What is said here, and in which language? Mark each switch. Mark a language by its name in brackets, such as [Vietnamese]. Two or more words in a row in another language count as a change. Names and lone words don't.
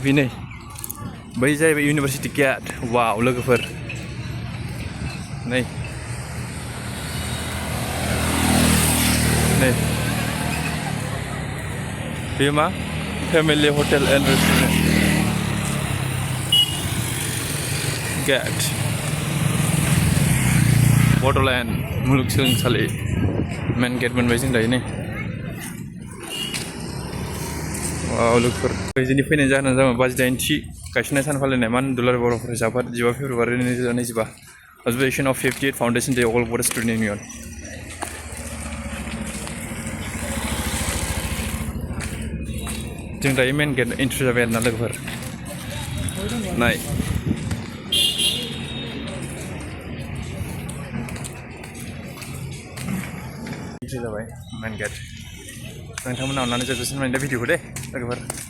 [Bodo] नै बै जाहैबाय [English] university gate. [Bodo] वाव लोगोफोर नै बे मा फेमिलि हटेल एन्ड रेस्टुरेन्ट गेट, बड'लेण्ड मुलुगसोलोंसालि [English] main gate [Bodo] मोनबाय जों दायो। नै वाव लोगोफोर, जोंनि फैनायनि जाहोना जाबाय 88थि गायसननाय सान फालिनाय मान दुलाराय बर' फरायसा आफाद 15 फेब्रुवारि 2025 [English] observation of 58th Foundation Day All Bodo Student Union। [Bodo] जों दायो [English] main gate entry [Bodo] जाबाय आरोना लोगोफोर नाय एन्ट्रि जाबाय [English] main gate [Bodo] नोंथांमोना अननानै जोबजासिम नायदो भिडिअखौ दे लोगोफोर